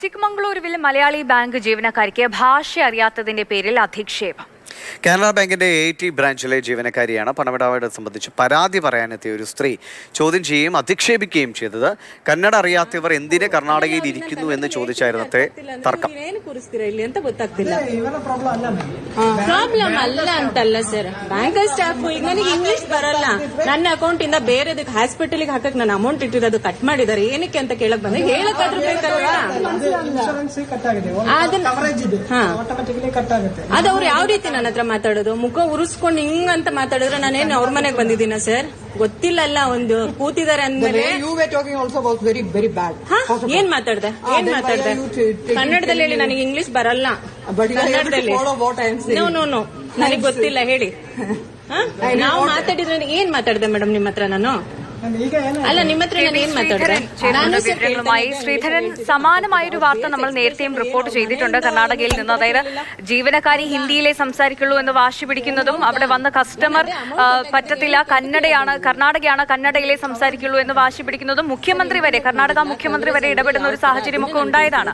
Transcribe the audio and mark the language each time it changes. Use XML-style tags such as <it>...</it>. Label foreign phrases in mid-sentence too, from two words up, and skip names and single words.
<ml>ചിക്കമംഗളൂരുവിൽ മലയാളി ബാങ്ക് ജീവനക്കാരിക്ക് ഭാഷ അറിയാത്തതിന്റെ പേരിൽ അധിക്ഷേപം. കാനറ ബാങ്കിന്റെ AT ബ്രാഞ്ചിലെ ജീവനക്കാരിയാണ് പണമിടപാട് സംബന്ധിച്ച് പരാതി പറയാനെത്തിയ ഒരു സ്ത്രീ ചോദ്യം ചെയ്യുകയും അധിക്ഷേപിക്കുകയും ചെയ്തത്. കന്നഡ അറിയാത്തവർ എന്തിന് കർണാടകയിൽ ഇരിക്കുന്നു എന്ന് ചോദിച്ചായിരുന്നത്തെ തർക്കം.</ml> <kn>ಪ್ರಾಬ್ಲಮ್ ಅಲ್ಲ ಅಂತಲ್ಲ ಸರ್,</kn> <en>bank staff</en> <kn>ಈಗ ನನಗೆ ಇಂಗ್ಲಿಷ್ ಬರಲ್ಲ, ನನ್ನ ಅಕೌಂಟ್ ಇಂದ ಬೇರೆದಕ್ಕೆ ಹಾಸ್ಪಿಟಲ್ಗೆ ಹಾಕಕ್ ನಾನು ಅಮೌಂಟ್ ಇಟ್ಟಿರೋದು ಕಟ್ ಮಾಡಿದ್ದಾರೆ, ಏನಕ್ಕೆ ಅಂತ ಕೇಳಕ್ ಬಂದ್ರೆ ಹೇಳಕ್ಕಾದ್ರೂ ಬೇಕಲ್ವಾ? ಅದು ಅವ್ರು ಯಾವ ರೀತಿ ನನ್ನ ಹತ್ರ ಮಾತಾಡೋದು, ಮುಖ ಉರಿಸ್ಕೊಂಡು ಹಿಂಗಂತ ಮಾತಾಡಿದ್ರೆ ನಾನೇನು ಅವ್ರ ಮನೆಗೆ ಬಂದಿದ್ದೀನ ಸರ್? ಗೊತ್ತಿಲ್ಲಲ್ಲ, ಒಂದು ಕೂತಿದ್ದಾರೆ ಅಂದ್ಮೇಲೆ ಏನ್ ಮಾತಾಡ್ದೆ ಕನ್ನಡದಲ್ಲಿ ಹೇಳಿ, ನನಗೆ ಇಂಗ್ಲಿಷ್ ಬರಲ್ಲ, ಕನ್ನಡದಲ್ಲಿ ನೋ ನನಗೆ ಗೊತ್ತಿಲ್ಲ ಹೇಳಿ. ನಾವು ಮಾತಾಡಿದ್ರೆ ಏನ್ ಮಾತಾಡ್ದೆ ಮೇಡಮ್ ನಿಮ್ಮ ಹತ್ರ? ನಾನು ಅಲ್ಲ ನಿಮ್ಮತ್ರ</kn> <ml>വിവരങ്ങളുമായി ശ്രീധരൻ, സമാനമായൊരു വാർത്ത നമ്മൾ നേരത്തെയും റിപ്പോർട്ട് ചെയ്തിട്ടുണ്ട് കർണാടകയിൽ നിന്ന്. അതായത് ജീവനക്കാരി ഹിന്ദിയിലെ സംസാരിക്കുള്ളൂ എന്ന് വാശി പിടിക്കുന്നതും അവിടെ വന്ന കസ്റ്റമർ പറ്റത്തില്ല, കർണാടകയാണ് കന്നഡയിലെ സംസാരിക്കുള്ളൂ എന്ന് വാശി പിടിക്കുന്നതും മുഖ്യമന്ത്രി വരെ, കർണാടക മുഖ്യമന്ത്രി വരെ ഇടപെടുന്ന ഒരു സാഹചര്യമൊക്കെ ഉണ്ടായതാണ്.</ml>